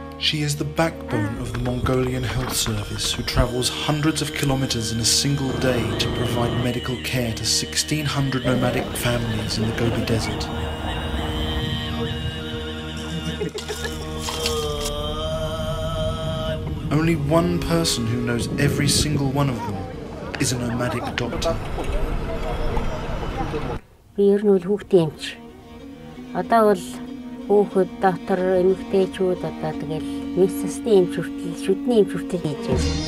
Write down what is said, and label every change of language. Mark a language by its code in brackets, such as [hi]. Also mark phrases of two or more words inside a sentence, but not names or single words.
[en] She is the backbone of the Mongolian Health Service, who travels hundreds of kilometers in a single day to provide medical care to 1,600 nomadic families in the Gobi Desert. Only one person who knows every single one of them is a nomadic doctor. [mn] Ер нь бол хүүхдийн эмч. Одоо бол хүүхэд, доктор, эмэгтэйчүүд одоо тэгэл мессэсний эмч хүртэл, шүдний эмч хүртэл хийж байна.